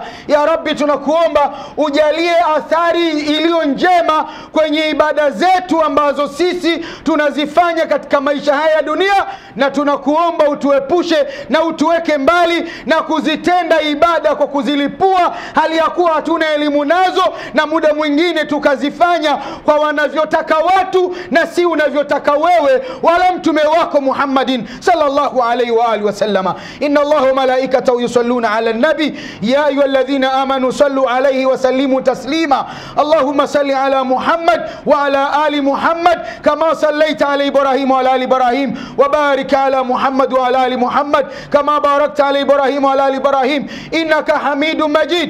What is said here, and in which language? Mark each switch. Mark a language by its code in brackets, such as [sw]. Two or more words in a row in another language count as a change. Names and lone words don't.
[sw] Ya Rabbi, tunakuomba ujalie athari iliyo njema kwenye ibada zetu ambazo sisi tunazifanya katika maisha haya ya dunia, na tunakuomba utuepushe na utuweke mbali na kuzitenda ibada kwa kuzilipua hali ya kuwa hatuna elimu nazo, na muda mwingine tukazifanya kwa wanavyotaka watu na si unavyotaka wewe wala mtume wako [ar] محمد صلى الله عليه وعلى آله وسلم. إن الله وملائكته يصلون على النبي يا أيها الذين آمنوا صلوا عليه وسلموا تسليما. اللهم صل على محمد وعلى آل محمد كما صليت على إبراهيم وعلى آل إبراهيم وبارك على محمد وعلى آل محمد كما باركت على إبراهيم وعلى آل إبراهيم إنك حميد مجيد.